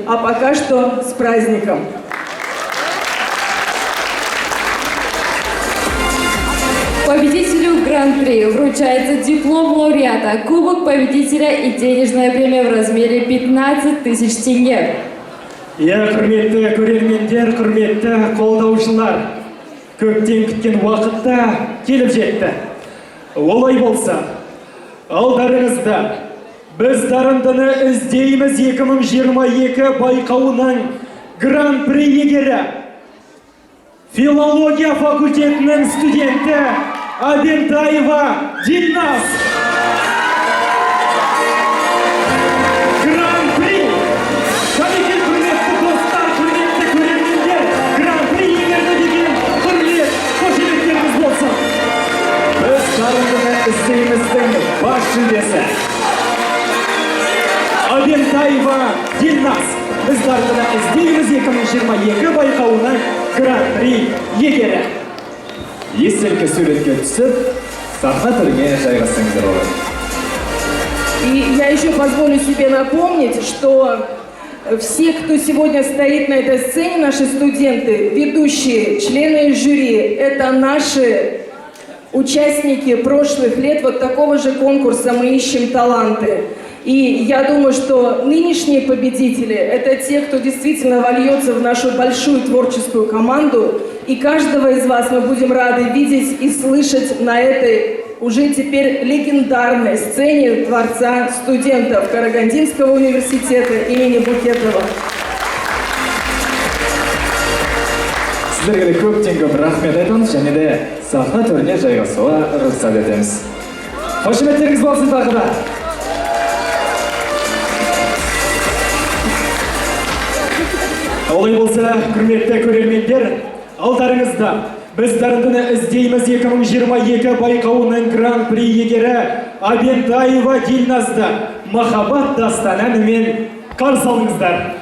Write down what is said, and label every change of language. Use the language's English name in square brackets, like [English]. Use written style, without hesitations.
[Russian] А пока что с праздником! Победителю Гран-при вручается диплом лауреата, кубок победителя и денежная премия в размере 15 000 тенге. [Kazakh] Иә, құрметті көрермендер, құрметті қолдаушылар, көптен күткен уақытта келіп жетті. Олай болса, алдарыңызда «Біз дарындыны іздейміз 2022» байқауының гран-при иегері, филология факультетінің студенті Абентаева Дильназ. Гран-при! Кәдеге құрметті достар, құрметті көрермендер, гран-при иегері деген құрмет, қошеметтеріңіз болсын. Біз дарындыны іздейміздің бас жүлдесі. Абентаева Дильназ. Біз дарындыны іздейміз 2022 байқауының гран-при иегері. Естелік суретке түсіп, сахна төріне жайғасыңыздар болады. [Russian] И я еще позволю себе напомнить, что все, кто сегодня стоит на этой сцене, наши студенты, ведущие, члены жюри, это наши участники прошлых лет вот такого же конкурса «Мы ищем таланты». И я думаю, что нынешние победители – это те, кто действительно вольется в нашу большую творческую команду. И каждого из вас мы будем рады видеть и слышать на этой уже теперь легендарной сцене Дворца студентов Карагандинского университета имени Букетова. [Kazakh] Сіздерге көптен көп рахмет айтамыз және де сахна төріне жайғасуға рұқсат етеміз. Қошеметтеріңіз болсын тағы да. Олай болса, құрметті көрермендер, алдарыңызда біз дарындыны іздейміз 2022 байқауының гран-при иегері Абентаева Дильназды махаббат дастан әнімен қарсы алыңыздар.